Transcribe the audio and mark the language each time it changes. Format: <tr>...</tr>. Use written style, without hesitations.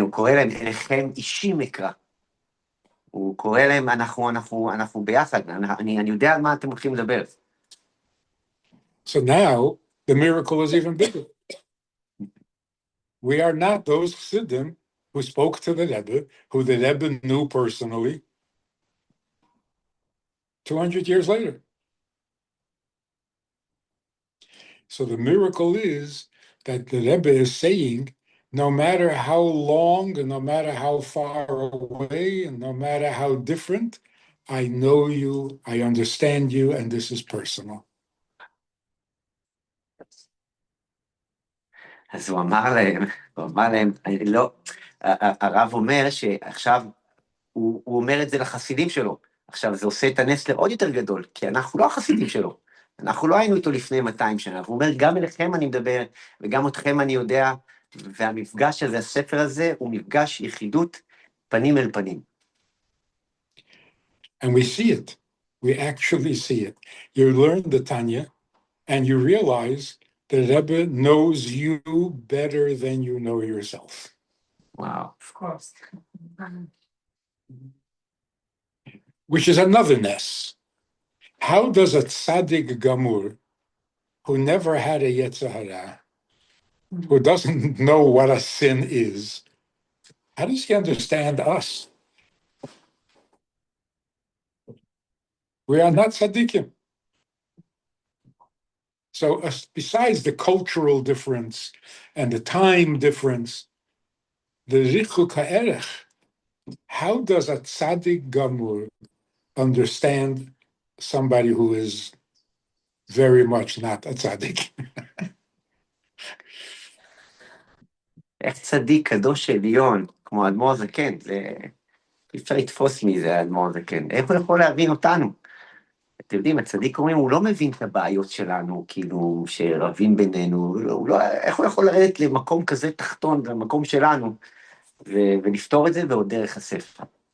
<he>הוא קורא להם, אליכם אישי מקרא. הוא קורא להם, אנחנו ביחד, אני יודע על מה אתם הולכים לדבר.</he> <en>So now, the miracle is even bigger. We are not those Chassidim who spoke to the Rebbe, who the Rebbe knew personally, 200 years later. So the miracle is that the Rebbe is saying, no matter how long and no matter how far away and no matter how different, I know you, I understand you, and this is personal.</en> <he>אז הוא אמר להם, לא, הרב אומר שעכשיו, הוא אומר את זה לחסידים שלו, עכשיו זה עושה את הנס לעוד יותר גדול, כי אנחנו לא החסידים שלו, אנחנו לא היינו איתו לפני 200 שנה, והוא אומר, גם אליכם אני מדבר, וגם אתכם אני יודע, והמפגש הזה, הספר הזה, הוא מפגש יחידות פנים אל פנים.</he> <en>And we see it. We actually see it. You learn the Tanya, and you realize the Rebbe knows you better than you know yourself. Wow. Of course. Which is another ness. How does a tzaddik gamur, who never had a yetzer hara, who doesn't know what a sin is, how does he understand us? We are not tzaddikim. So besides the cultural difference and the time difference, the richuk ha'erech, how does a tzaddik gamur understand somebody who is very much not a tzaddik?</en> <he>איך צדיק קדוש עליון, כמו האדמו"ר הזקן, זה אי אפשר לתפוס מי זה האדמו"ר הזקן, איך הוא יכול להבין אותנו? אתם יודעים, הצדיק אומרים, הוא לא מבין את הבעיות שלנו, כאילו, שרבים בינינו, איך הוא יכול לרדת למקום כזה תחתון, למקום שלנו, ולפתור את זה ועוד דרך הספר.</he>